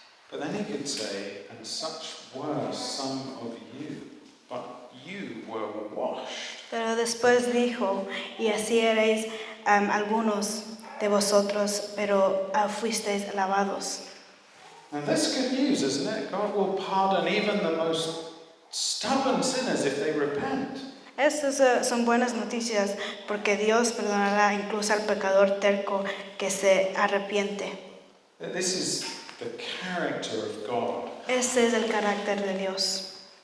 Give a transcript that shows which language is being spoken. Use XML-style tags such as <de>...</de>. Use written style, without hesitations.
<en>But then he could say, and such were some of you, but you were washed.</en> <es>Pero después dijo, y así erais algunos de vosotros, pero fuisteis lavados.</es> <en>And that's good news, isn't it? God will pardon even the most stubborn sinners if they repent.</en> <es>Estas son buenas noticias porque Dios perdonará incluso al pecador terco que se arrepiente.</es> <en>This is the character of God.</en> <es>Ese es el carácter de Dios.</es>